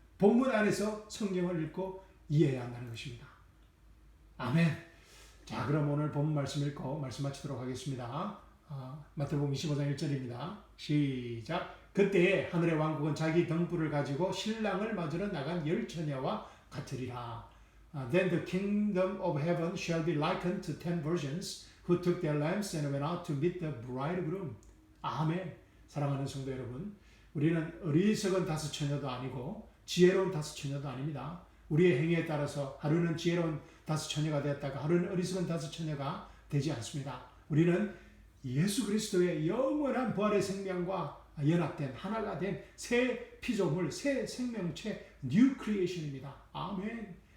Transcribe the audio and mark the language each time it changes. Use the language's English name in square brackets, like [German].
[Korean] 본문 안에서 성경을 읽고 이해해야 한다는 것입니다. 아멘. 자, 그럼 오늘 본문 말씀 읽고 말씀 마치도록 하겠습니다. 마태복음 25장 1절입니다. 시작. 그때에 하늘의 왕국은 자기 등불을 가지고 신랑을 맞으러 나간 열 처녀와 같으리라. [English] Then the kingdom of heaven shall be likened to 10 virgins who took their lamps and went out to meet the bridegroom. [Korean] 아멘. 사랑하는 성도 여러분, 우리는 어리석은 5 처녀도 아니고 지혜로운 5 처녀도 아닙니다. 우리의 행위에 따라서 하루는 지혜로운 5 처녀가 되었다가 하루는 어리석은 5 처녀가 되지 않습니다. 우리는 예수 그리스도의 영원한 부활의 생명과 연합된 하나가 된 새 피조물, 새 생명체, 뉴 크리에이션입니다. 아멘.